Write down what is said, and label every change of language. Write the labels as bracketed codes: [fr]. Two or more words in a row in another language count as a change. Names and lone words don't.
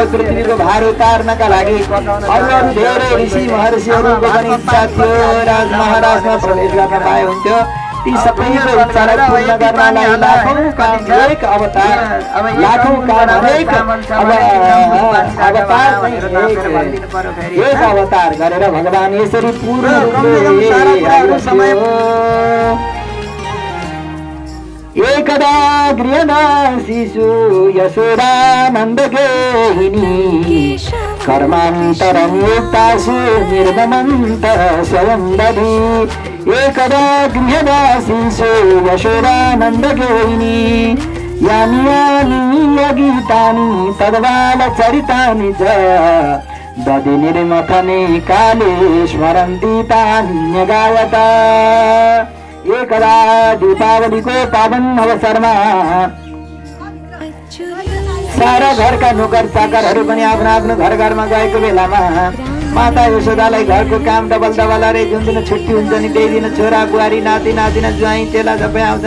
[ne] पृथ्वीको भार उतार्नका लागि अरू धेरै ऋषि महर्षिहरूको पनि इच्छा थियो राज महाराजमा प्रवेश गर्न पाए हुन्थ्यो। ती सबैको इच्छालाई पूर्ण गर्नलाई लाखौं काम एक अवतार एक अवतार गरेर भगवान यसरी पूर्ण रूपले [sa] एकदा गृहदासीषु यशोदानन्द गेहिनी कर्मान्तरं युक्तासु निर्ममन्त स्वयं दधि। एकदा गृहदासीषु यशोदानन्द गेहिनी यानि यानि गीतानि तद्बालचरितानि च दधि निर्मथने काले स्मरन्ति तानि गायता। [ne] एकदा दीपावलीको पावन अवसरमा सारा घरका नोकर चाकरहरू पनि आफ्नो आफ्नो घर घरमा गएको बेलामा माता यशोदालाई घरको काम डबल डबल अरे जुन दिन छुट्टी हुन्छ नि त्यही दिन छोरा बुहारी नाति नातिना ज्वाइँ चेला सबै आउँछन्।